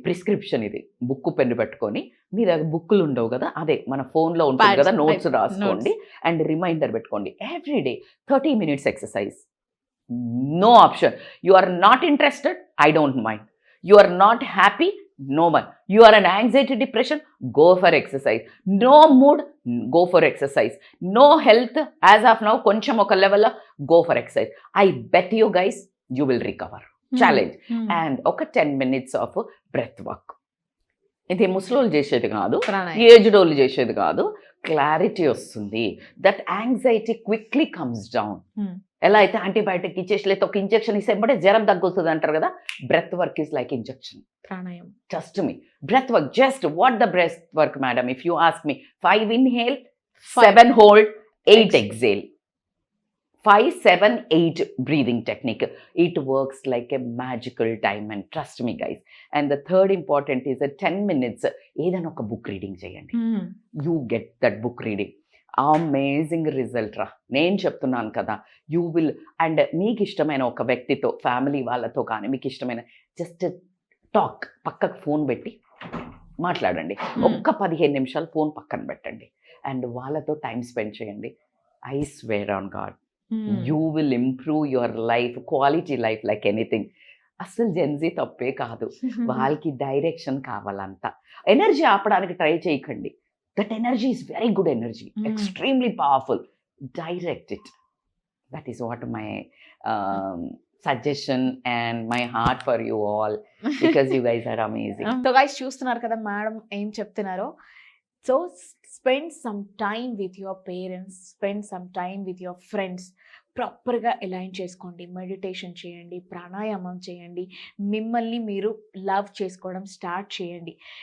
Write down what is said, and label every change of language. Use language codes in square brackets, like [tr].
[te] Prescription ఇది, book pen పెట్టుకొని, మీ దగ్గర బుక్కులు ఉండవు కదా, అదే మన ఫోన్లో ఉంటుంది కదా, నోట్స్ రాసుకోండి అండ్ రిమైండర్ పెట్టుకోండి. [en] Everyday 30 minutes exercise. No option. You are not interested, I don't mind. You are not happy, No one. You are an anxiety depression, go for exercise. No mood, go for exercise. No health as of now, [te] కొంచెం ఒక [en] level go for exercise. I bet you guys you will recover. Challenge. And ఒక 10 minutes of breath work. [te] ఇది ముసలోళ్ళు చేసేది కాదు, aged వాళ్ళు చేసేది కాదు. క్లారిటీ వస్తుంది. [en] That anxiety quickly comes down. [te] ఎలా అయితే యాంటీబయాటిక్ ఇచ్చేసి లేదా ఒక ఇంజెక్షన్ ఇస్తే ఎంబడే జ్వరం తగ్గుతుంది అంటారు కదా, [en] Breath work is like injection. [te] ప్రాణాయామం. [en] Trust me. Breath work, just what the breath work, madam? If you ask me, 5 inhale, 7 hold, 8 exhale. 5, 7, 8 breathing technique. It works like a magical time, and trust me guys. And the third important is a 10 minutes [te] ఏదైనా ఒక book reading చేయండి. [en] You get that book reading. [te] Amazing result రా, నేను చెప్తున్నాను కదా. [en] You will. [te] And మీకు ఇష్టమైన ఒక వ్యక్తితో, ఫ్యామిలీ వాళ్ళతో కానీ మీకు ఇష్టమైన [en] just talk, [te] పక్కకు ఫోన్ పెట్టి మాట్లాడండి. ఒక్క 15 నిమిషాలు ఫోన్ పక్కన పెట్టండి అండ్ వాళ్ళతో టైం స్పెండ్ చేయండి. [en] I swear on God, you will improve your life, quality life like anything. [te] అస్సలు జెన్జీ తప్పే కాదు, వాళ్ళకి డైరెక్షన్ కావాలంతా. ఎనర్జీ ఆపడానికి ట్రై చేయకండి. [en] That energy is very good energy, extremely powerful. Direct it. That is what my suggestion and my heart for you all, because you guys are amazing. So guys, [te] చూస్తున్నారు కదా madam ఏం చెప్తున్నారో. [en] So spend some time with your parents, spend some time with your friends. [te] ప్రాపర్గా align చేసుకోండి, meditation చేయండి, ప్రాణాయామం చేయండి, మిమ్మల్ని మీరు లవ్ చేసుకోవడం స్టార్ట్ చేయండి.